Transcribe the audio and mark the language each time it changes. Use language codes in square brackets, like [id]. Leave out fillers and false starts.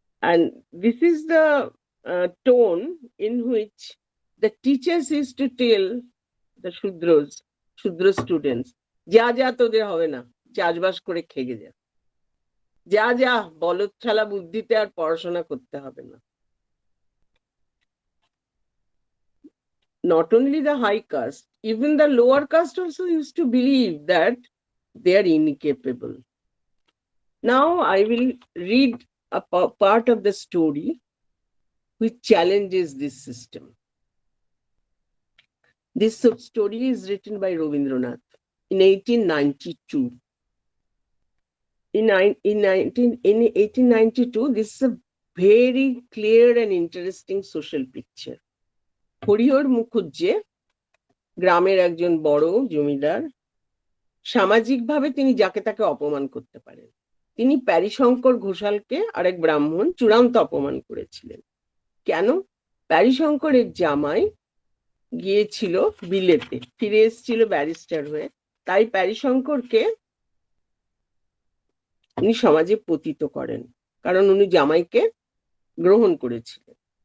[en] And this is the tone in which the teachers used to tell the Shudra students, [bn] যা যা তোদের হবে না, চাষবাস করে খেগে যা, যা যা বলদ ছালা বুদ্ধিতে আর পড়াশোনা করতে হবে না। [en] Not only the high caste, even the lower caste also used to believe that they are incapable. Now I will read a part of the story which challenges this system. This story is written by Rabindranath in 1892. in 1892, this is a very clear and interesting social picture. [bn] Harihar Mukhujje গ্রামের একজন বড় জমিদার, সামাজিকভাবে তিনি যাকে তাকে অপমান করতে পারেন। তিনি প্যারীশঙ্কর ঘোষালকে আরেক ব্রাহ্মণ চূড়ান্ত অপমান করেছিলেন। কেন? প্যারীশঙ্করের জামাই গিয়েছিল বিলেতে, ফিরে এসেছিল ব্যারিস্টার হয়ে, তাই প্যারীশঙ্করকে উনি সমাজে পতিত করেন, কারণ উনি জামাইকে গ্রহণ করেছিলেন।